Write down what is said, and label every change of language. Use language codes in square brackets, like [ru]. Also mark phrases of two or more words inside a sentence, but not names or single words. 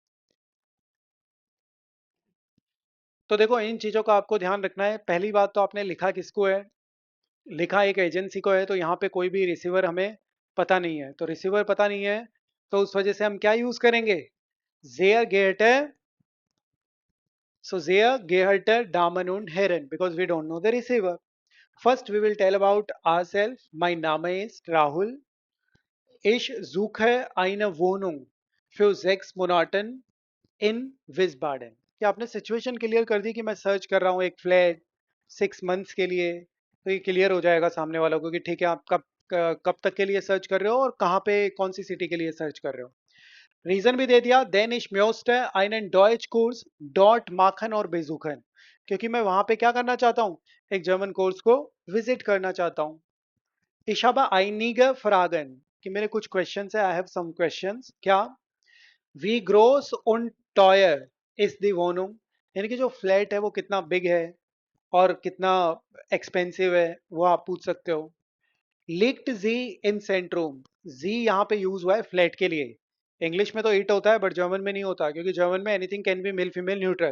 [hi] तो देखो, इन चीजों का आपको ध्यान रखना है। पहली बात तो आपने लिखा किसको है, लिखा एक एजेंसी को है, तो यहाँ पे कोई भी रिसीवर हमें पता नहीं है, तो रिसीवर पता नहीं है, तो उस वजह से हम क्या यूज करेंगे, [de] sehr geehrter, so sehr geehrter Damen und Herren, [en] because we don't know the receiver. First, we will tell about ourselves. My name ist Rahul. [de] Ich suche eine Wohnung für 6 Monaten in Wiesbaden. [hi] क्या आपने [en] situation clear [hi] कर दी कि मैं सर्च कर रहा हूँ एक फ्लैट 6 मंथ्स के लिए, तो ये क्लियर हो जाएगा सामने वालों को कि ठीक है, आप कब तक के लिए सर्च कर रहे हो और कहाँ पे कौन सी सिटी के लिए सर्च कर रहे हो। रीजन भी दे दिया, देन [de] ich möchte einen Deutschkurs dort machen [hi] और besuchen, क्योंकि मैं वहां पे क्या करना चाहता हूँ, एक [en] German course [hi] को विजिट करना चाहता हूँ। [de] Ich habe einige Fragen, [hi] कि मेरे कुछ क्वेश्चंस है, [en] I have some questions. [hi] क्या, [de] wie groß und teuer ist die Wohnung, [hi] यानी कि जो फ्लैट है वो कितना बिग है और कितना एक्सपेंसिव है, वो आप पूछ सकते हो। [de] Liegt sie im Zentrum, [hi] जी यहाँ पे यूज हुआ है फ्लैट के लिए। इंग्लिश में तो इट होता है [en] but German [hi] में नहीं होता, क्योंकि जर्मन में [en] anything can be male female neutral.